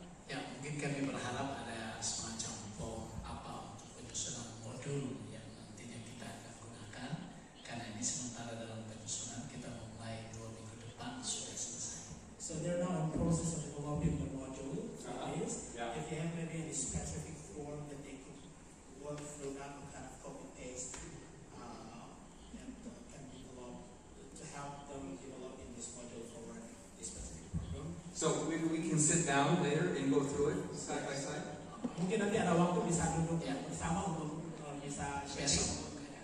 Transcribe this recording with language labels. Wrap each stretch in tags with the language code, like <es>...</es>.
<id>Ya, mungkin kami berharap ada semacam form untuk penyusunan modul yang nantinya kita akan gunakan, karena ini sementara dalam penyusunan, kita memulai 2 minggu depan sudah selesai.</id> <en>So they're now in process of developing the module for this. Yeah. If they have maybe any specific form that they could work through, that kind of copy paste and can develop to help them develop in this module for this specific program. So maybe we can sit down later and go through it side by side.</en> <id>Mungkin nanti ada waktu bisa duduk bersama untuk bisa sharing.</id>